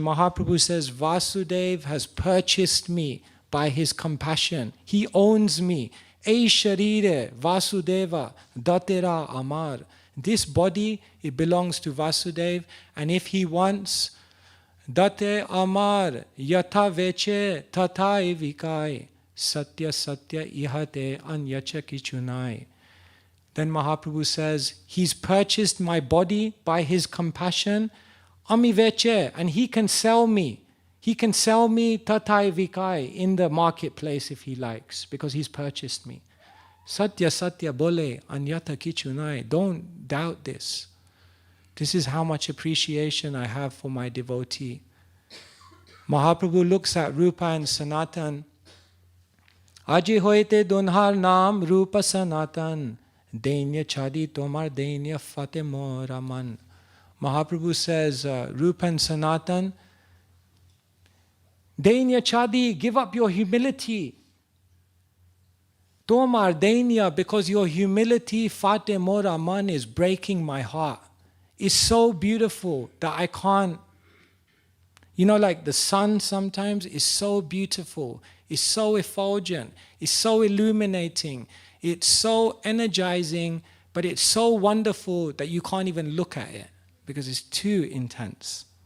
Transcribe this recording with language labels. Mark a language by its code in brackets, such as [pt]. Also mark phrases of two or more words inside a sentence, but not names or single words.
[en] Mahaprabhu says, Vasudev has purchased me by his compassion. He owns me. [bn] এ শরীরে বাসুদেব দাতের আমার. [en] This body, it belongs to Vasudev, and if he wants, [bn] দাতে আমার যথা বেচে তথাই বিকাই সত্য সত্য ইহাতে অন্যচ কিছুনাই. [en] Then Mahaprabhu says, he's purchased my body by his compassion, [bn] আমি বেচে, [en] and he can sell me. He can sell me [bn] তথাই বিকাই [en] in the marketplace if he likes, because he's purchased me. [bn] সত্য সত্য বলে অন্যত কিছুনাই. [en] Don't doubt this. This is how much appreciation I have for my devotee. Mahaprabhu looks at Rupa and Sanatan. [bn] আজি হইতে দুঁহার নাম রূপ সনাতন. দৈন্য ছাড়ি তোমার দৈন্য ফাটে মোরমন. [en] Mahaprabhu says, Rupa and Sanatan, [bn] দৈন্য ছাড়ি, [en] give up your humility. [bn] তোমার দৈন্য, [en] because your humility, [bn] ফাটে মোর মন, [en] is breaking my heart. It's so beautiful that I can't. Like the sun sometimes is so beautiful, it's so effulgent, it's so illuminating, it's so energizing, but it's so wonderful that you can't even look at it because it's too intense.